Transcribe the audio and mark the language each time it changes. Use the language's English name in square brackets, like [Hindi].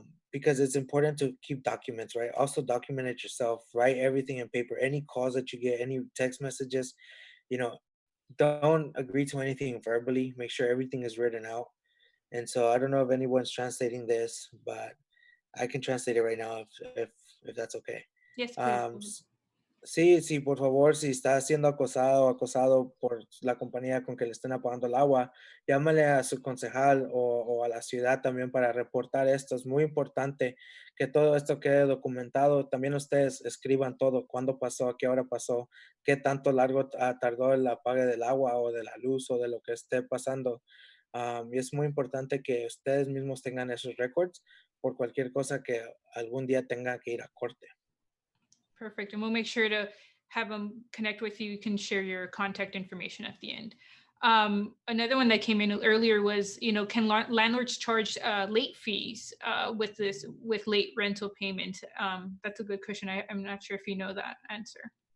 [English] Because it's important to keep documents, right? Also document it yourself, write everything in paper. Any calls that you get, any text messages, you know, don't agree to anything verbally. Make sure everything is written out. And so I don't know if anyone's translating this, but I can translate it right now if that's okay. yes, please. Um, Go ahead. [Spanish] Sí, sí, por favor, si está siendo acosado o acosado por la compañía con que le estén apagando el agua, llámale a su concejal o a la ciudad también para reportar esto. Es muy importante que todo esto quede documentado. También ustedes escriban todo, cuándo pasó, a qué hora pasó, qué tanto largo tardó el apague del agua o de la luz o de lo que esté pasando. Y es muy importante que ustedes mismos tengan esos records por cualquier cosa que algún día tenga que ir a corte. [English] Perfect. And we'll make sure to have them connect with you. You can share your contact information at the end. Another one that came in earlier was, can landlords charge late fees with late rental payment? That's a good question. I'm not sure if you know that answer.